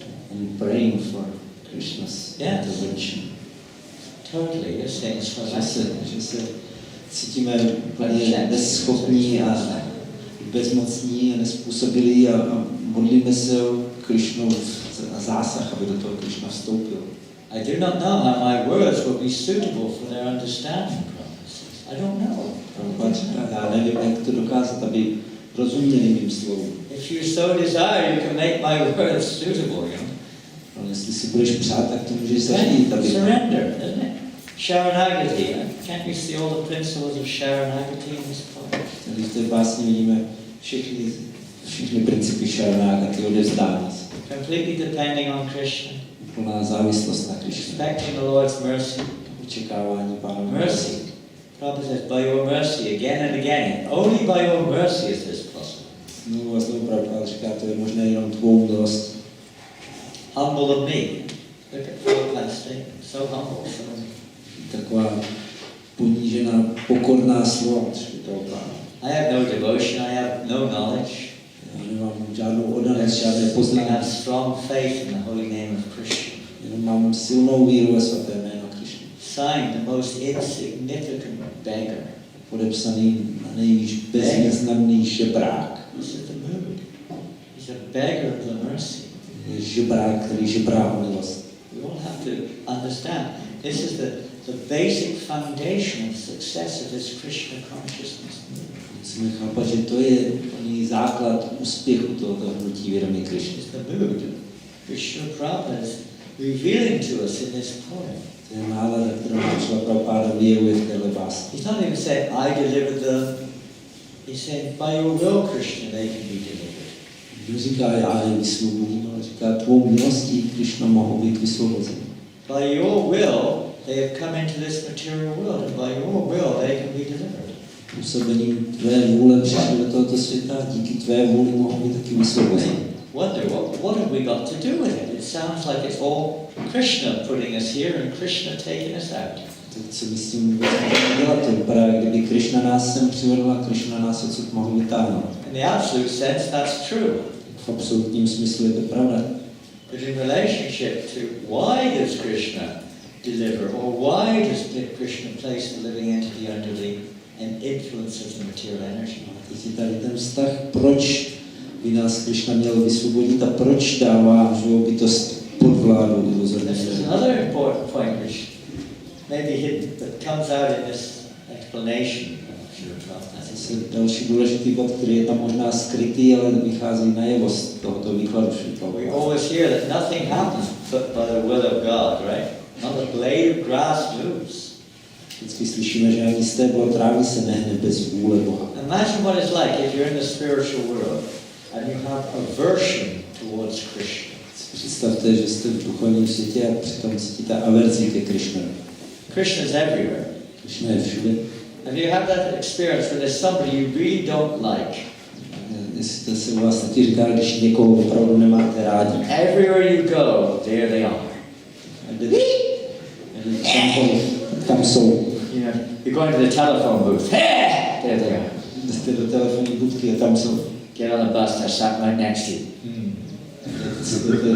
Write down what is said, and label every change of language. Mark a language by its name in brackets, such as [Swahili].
[English] And praying for Krishna's intervention. Totally, you're saying it's for us. [Czech] Že se cítíme úplně neschopní a bezmocní a nespůsobilí a modlíme se o Krishnu zásah, aby do toho Krishna vstoupil. [English] I do not know how my words will be suitable for their understanding purposes. I don't know. [Czech] Já nevím, jak to dokázat, aby rozuměli mým slovům. [English] If you so desire, you can make my words suitable, you know. [Czech] Ale jestli si budeš přát, tak to můžeš zařídit, aby... [English] Surrender, isn't it? Sharanagati. Can't you see all the principles of Sharanagati in this poem? [Czech] Tady v té básni vidíme všechny principy Sharanagati, odevzdání se. [English] Completely depending on Krishna. [Czech] Plná závislost na Krishna. [English] Expecting the Lord's mercy. [Czech] Očekávání Pána. [English] Mercy. Prabhupada says, by your mercy, again and again. Only by your mercy is this possible. [Czech] Znovu a znovu Prabhupada říká, to je možné jenom tvou milostí. [English] Humble of me. Look at Prabhupada's statement. So humble. [Czech] Taková ponížená, pokorná slova Prabhupada. [English] I have no devotion, I have no knowledge. [Czech] Já nemám žádnou oddanost, žádné [English] I [Czech] poznání. [English] have strong faith in the holy name of Krishna. [Czech] Jenom mám silnou víru ve svaté jméno Krishna. [English] Signed the most insignificant beggar. [Czech] Podepsaný na nejvíc bezvýznamný žebrák. [English] This is the mood. He's a beggar of the mercy. [Czech] Je žebrák, který žebrá o milost. [English] We all have to understand. This is the basic foundation of success of this Krishna consciousness. [Czech] Musíme chápat, že to je plný základ úspěchu tohoto hnutí vědomí Krishny. [English] It's the mood Krishna Prabhupada is revealing to us in this poem. [Czech] To je nálada, kterou nám Srila Prabhupada vyjevuje v téhle básni. [English] He's not even saying, I delivered them. He's saying, by your will, Krishna, they can be delivered. [Czech] Neříká, já je vysvobodím, ale říká, tvou milostí, Krishna, mohou být vysvobozeni. [English] By your will, they have come into this material world, and by your will, they can be delivered. [Czech] Působením tvé vůle přišli do tohoto světa a díky tvé vůli mohou být taky vysvobozeni. [English] Wonder, what have we got to do with it? It sounds like it's all Krishna putting us here and Krishna taking us out. [Czech] Tak co my s tím vůbec můžeme dělat? To vypadá, kdyby Krishna nás sem přivedl a Krishna nás odsud mohl vytáhnout. [English] In the absolute sense, that's true. [Czech] V absolutním smyslu je to pravda. [English] But in relationship to why does Krishna deliver, or why does Krishna place the living entity under the influence of the material energy? [Czech] Teď je tady ten vztah, proč by nás Krishna měl vysvobodit a proč dává živou bytost pod vládu iluzorní. [English] This is another important point which may be hidden, but comes out in this explanation of Srila Prabhupada. [Czech] Zase další důležitý bod, který je tam možná skrytý, ale vychází najevo z tohoto výkladu Srila [English] We [Czech] Prabhupada. [English] always hear that nothing happens but by the will of God, right? Not a blade of grass moves. [Czech] Vždycky slyšíme, že ani stéblo trávy se nehne bez vůle Boha. [English] Imagine what it's like if you're in the spiritual world and you have aversion towards Krishna. [Czech] Představte, že jste v duchovním světě a přitom cítíte averzi ke Krishnovi. [English] Krishna is everywhere. [Czech] Krishna je všude. [English] And you have that experience where there's somebody you really don't like. [Czech] Jestli se u vás taky říká, když někoho opravdu nemáte rádi. [English] Everywhere you go, there they are. [Czech] Tam jsou. [English] You know, you're going to the telephone booth. Hey! There they are. [Czech] Jste do telefonní budky a tam jsou. [English] Get on the bus, they're sat right next to you.